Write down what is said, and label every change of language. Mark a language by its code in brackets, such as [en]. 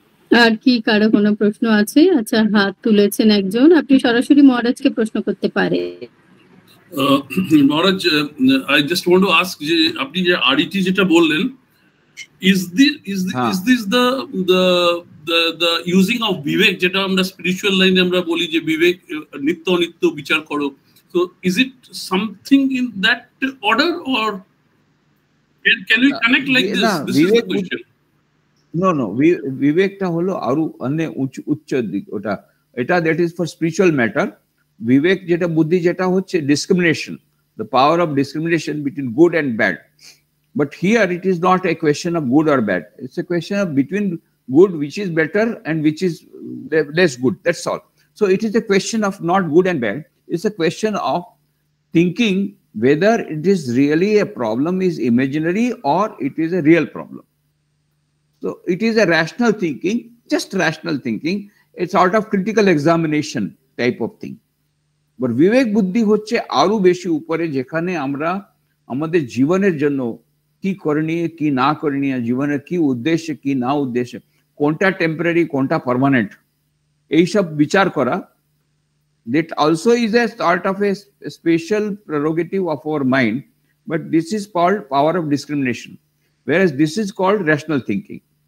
[bn] আর কি কারো কোনো প্রশ্ন আছে? আচ্ছা, হাত তুলেছেন একজন, আপনি সরাসরি মহারাজকে প্রশ্ন করতে পারেন। [en] Maharaj, I just want to ask [bn] যে আপনি যে RET যেটা বললেন, [en] is this the using of vivek, [bn] যেটা আমরা স্পিরিচুয়াল লাইনে আমরা বলি যে বিবেক নিত্য অনিত্য বিচার করো, [en] so is it something in that order or can we connect like this? This is the question. [bn] No, বিবেকটা হলো আরো অনেক উচ্চ দিক, ওটা এটা [en] That is for spiritual matter. [bn] বিবেক যেটা বুদ্ধি যেটা হচ্ছে discrimination, [en] the power of discrimination between good and bad. But here it is not a question of good or bad. It's a question of between good, which is better, and which is less good. That's all. So it is a question of not good and bad. It's a question of thinking whether it is really a problem is imaginary or it is a real problem. So it is a rational thinking, just rational thinking. It's sort of critical examination type of thing. [bn] But বিবেক বুদ্ধি হচ্ছে আরো বেশি উপরে, যেখানে আমরা আমাদের জীবনের জন্য কি করণীয় কি না করণীয়, জীবনের কি উদ্দেশ্য কি না উদ্দেশ্য, কোনটা টেম্পোরারি কোনটা পার্মানেন্ট, এইসব বিচার করা। [en] That also is a sort of a special prerogative of our mind, but this is called power of discrimination, whereas this is called rational thinking.